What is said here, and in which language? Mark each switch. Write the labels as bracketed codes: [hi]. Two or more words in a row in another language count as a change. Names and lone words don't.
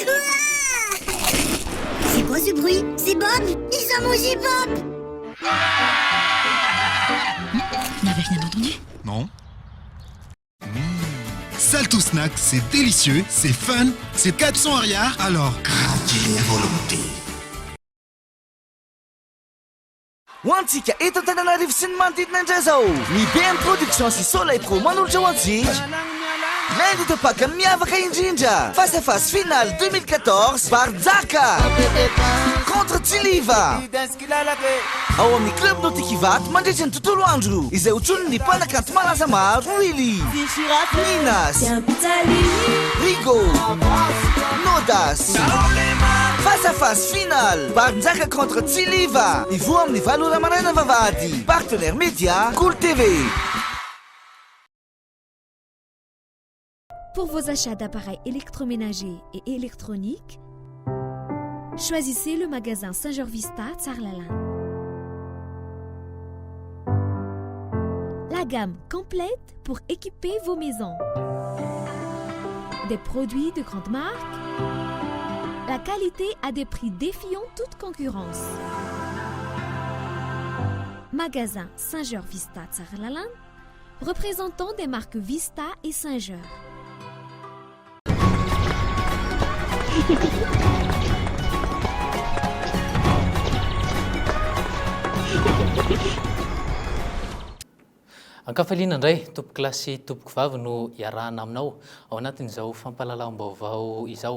[fr] Ouah. C'est quoi ce bruit? C'est Bob. Ils ont mangé Bob. N'avez rien entendu? Non. Salto Snack, c'est délicieux, c'est fun, c'est 400 arrière, alors grandis à volonté. [mg] Ho antsika eto Antananarivo sy ny manodidina indray zao ny BM Production sy Soleil Pro manolotra ho antsika [fr] lundi de Pâques [mg] miavaka indrindra [fr] face à face finale [mg] 2014 Barzaka contre Tsiliva ao amin'ny club nautique Ivato mandritra ny tontolo andro izay hotson'ny mpanakanto malaza maro Willy, Minas, Rigo, Nodas. [fr] Face à face finale [mg] Barzaka contre Tsiliva ivoa amin'ny 20 ora maraina vavahady. [fr] Partenaire média Cool TV. Pour vos achats d'appareils électroménagers et électroniques, choisissez le magasin Saint-Georges Vista Tsarlalin. La gamme complète pour équiper vos maisons. Des produits de grande marque, la qualité à des prix défiant toute concurrence. Magasin Saint-Georges Vista Tsarlalin, représentant des marques Vista et Saint-Georges. [mg] Ankafaliana indray tompoko lasy tompoko vavy no iarahana aminao ao anatin'izao fampahalalam-baovao izao.